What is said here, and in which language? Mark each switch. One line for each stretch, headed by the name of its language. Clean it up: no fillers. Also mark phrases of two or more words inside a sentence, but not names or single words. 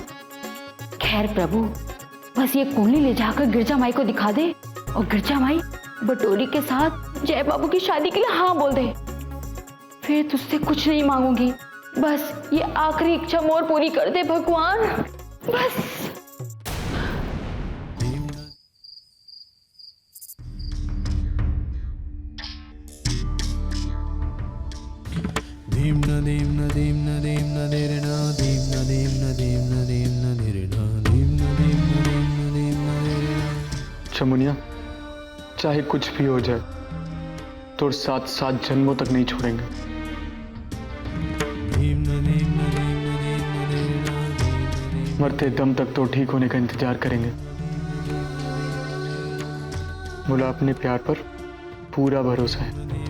Hindi: खैर प्रभु, बस ये कुंडली ले जाकर गिरजा माई को दिखा दे, और गिरजा माई बटोरी के साथ जय बाबू की शादी के लिए हाँ बोल दे। फिर तुझसे कुछ नहीं मांगूंगी, बस ये आखिरी इच्छा मोर पूरी कर दे भगवान, बस। Dim na dim na dim na dim na dim na dim na dim na dim na dim na dim na dim na dim na dim na dim na dim na. जमुनिया, चाहे कुछ भी हो जाए तो 7 जन्मों तक नहीं छोड़ेंगे। मरते दम तक तो ठीक होने का इंतजार करेंगे। बोला अपने प्यार पर पूरा भरोसा है।